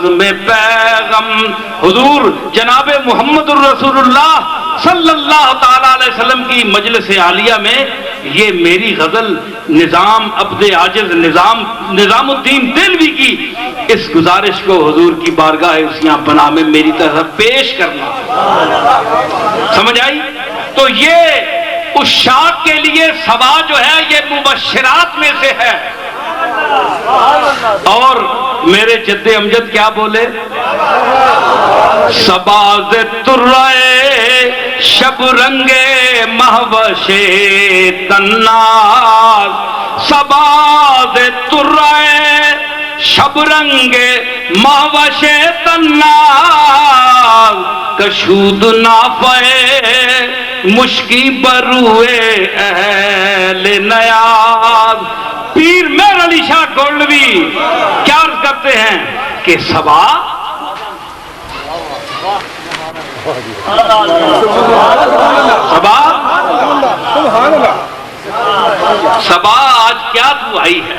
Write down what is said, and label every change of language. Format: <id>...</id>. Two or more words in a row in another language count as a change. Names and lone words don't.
<ur>میں پیغم حضور جناب محمد الرسول اللہ</ur> <ar>صلی اللہ تعالیٰ علیہ وسلم</ar> <ur>کی مجلس عالیہ میں یہ میری غزل نظام عبد عاجز نظام الدین دہلوی کی اس گزارش کو حضور کی بارگاہ عصیاں پناہ میں میری طرف پیش کرنا۔ سمجھ آئی؟ تو یہ اس شاخ کے لیے سبا جو ہے یہ مبشرات میں سے ہے۔ اور میرے جد امجد کیا بولے؟</ur> <fa>سباز ترائے شب رنگے مہوشے تناز، سباز ترائے شب رنگے مہوشے تناز، کشود نافے مشکی بروئے اہل نیاز۔</fa> <ur>پیر مہر علی شاہ گولڈوی کیا عرض کرتے ہیں کہ سبا سبا آج کیا تو آئی ہے؟</ur>